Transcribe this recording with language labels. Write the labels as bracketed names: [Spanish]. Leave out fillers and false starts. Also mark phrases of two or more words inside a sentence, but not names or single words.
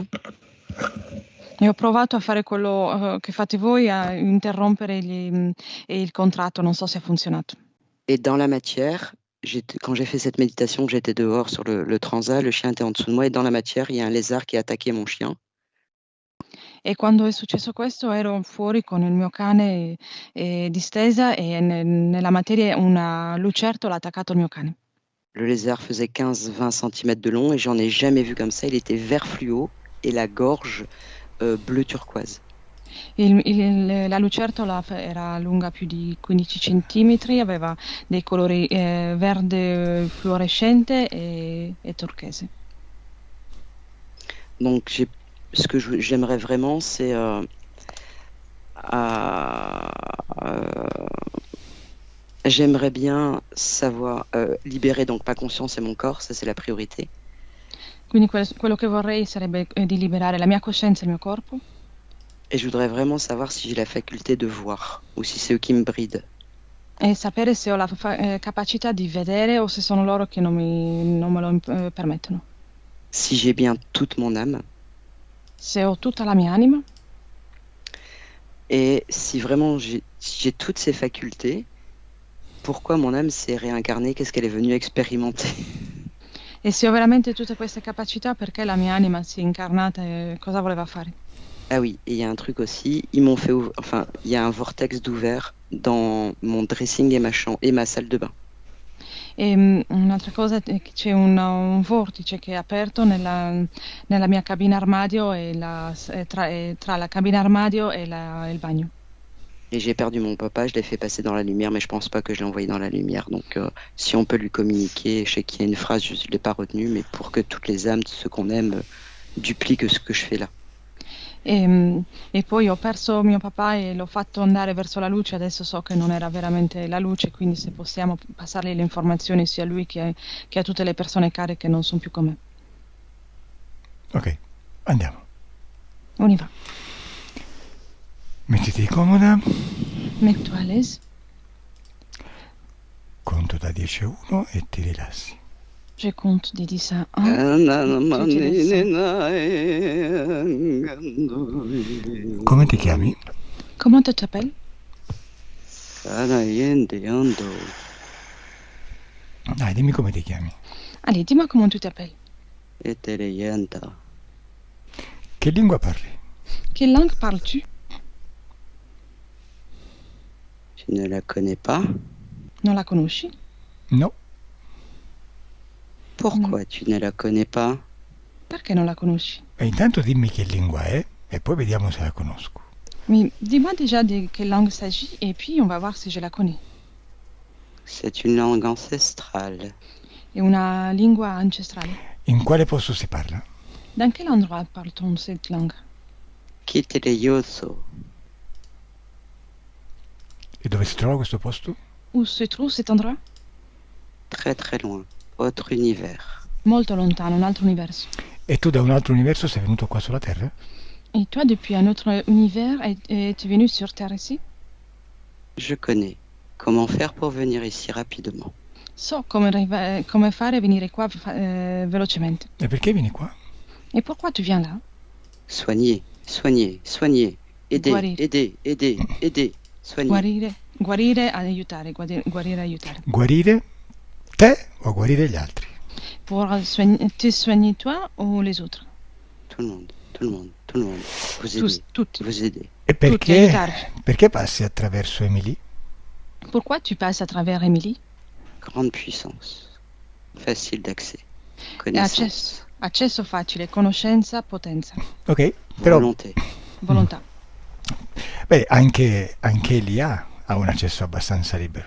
[Italian] E ho provato a fare quello che fate voi, a interrompere il contratto, non so se ha funzionato. [French] Et dans la matière, quand j'ai fait cette méditation, j'étais dehors sur le transat, le chien était en dessous de moi, et dans la matière, il y a un lézard qui a attaqué mon chien. [Italian] E quando è successo questo ero fuori con il mio cane distesa e nella materia una lucertola ha attaccato il mio cane. [French] Le lézard faisait 15-20 cm de long et j'en ai jamais vu comme ça. Il était vert fluo et la gorge bleu turquoise. [Italian] La lucertola era lunga più di 15 centimetri, aveva dei colori verde fluorescente e turchese. [French] Donc ce que j'aimerais vraiment, c'est j'aimerais bien savoir libérer donc ma conscience et mon corps, ça c'est la priorité. [Italian] Quindi quello che vorrei sarebbe di liberare la mia coscienza e il mio corpo. [French] Et je voudrais vraiment savoir si j'ai la faculté de voir ou si c'est eux qui me brident. [Italian] E sapere se ho la capacità di vedere o se sono loro che non me lo permettono. [French] Si j'ai bien toute mon âme. [Italian] Se ho tutta la mia anima. [French] Et si vraiment j'ai toutes ces facultés, pourquoi mon âme s'est réincarnée? Qu'est-ce qu'elle est venue expérimenter? [Italian] E se ho veramente tutte queste capacità, perché la mia anima si è incarnata e cosa voleva fare? [French] Ah oui, et il y a un truc aussi, ils m'ont fait il y a un vortex d'ouvert dans mon dressing et ma salle de bain. [Italian] E un'altra cosa è che c'è un vortice che è aperto nella mia cabina armadio e tra la cabina armadio e il bagno. [French] Et j'ai perdu mon papa, je l'ai fait passer dans la lumière, mais je pense pas que je l'ai envoyé dans la lumière. Donc si on peut lui communiquer, je sais qu'il y a une phrase, je ne l'ai pas retenue, mais pour que toutes les âmes, ceux qu'on aime, dupliquent ce que je fais là. [Italian] E poi ho perso mio papà e l'ho fatto andare verso la luce, adesso so che non era veramente la luce, quindi se possiamo passargli le informazioni sia a lui che a tutte le persone care che non sono più con me. Ok, andiamo. [French] On y va. [Italian] Mettiti comoda. [French] Mets-toi à l'aise. [Italian] Conto da 10 a 1 e ti rilassi. [French] Je compte de 10 à 1. [Italian] Come ti chiami? [French] Comment tu t'appelles? [Italian] Dai, dimmi come ti chiami. [French] Allez, dis-moi comment tu t'appelles. [Italian] Che lingua parli? [French] Quelle langue parles-tu? Je ne la connais pas. [Italian] Non la conosci? No. [French] Pourquoi tu ne la connais pas? [Italian] Perché non la conosci? E intanto dimmi che lingua è e poi vediamo se la conosco. [French] Mais dis-moi déjà de quelle langue il s'agit et puis on va voir si je la connais. C'est une langue ancestrale. [Italian] È una lingua ancestrale. In quale posto si parla? [French] Dans quel endroit parle-t-on cette langue? Kiteleyoso. [Italian] E dove si trova questo posto? [French] Où se trouve cet endroit? Très très loin. Autre univers. [Italian] Molto lontano, un altro universo. E tu da un altro universo sei venuto qua sulla Terra? [French] Et toi, depuis un autre univers, es-tu venu sur Terre ici? Je connais. Comment faire pour venir ici rapidement? [Italian] So come fare a venire qua velocemente. E perché vieni qua? [French] Et pourquoi tu viens là? Soigner, soigner, soigner. Aider, [Italian] Guarire. [French] aider, aider, aider. Soigner. [Italian] Guarire, aiutare, guarire, aiutare. Guarire te o guarire gli altri? [French] Pour te soigner toi ou les autres? Tout le monde, tout le monde, tout le monde. Vous aider, [Italian] Tutti. [French] vous aider. [Italian] E Tutti, aiutarvi. perché passi attraverso Emily? [French] Pourquoi tu passes à travers Émilie? Grande puissance. Facile d'accès. [Italian] Accesso, [French] Connaissance. [Italian] accesso facile, conoscenza, potenza, Ok, però [French] Volonté. [Italian] volontà. beh, anche Elia ha un accesso abbastanza libero.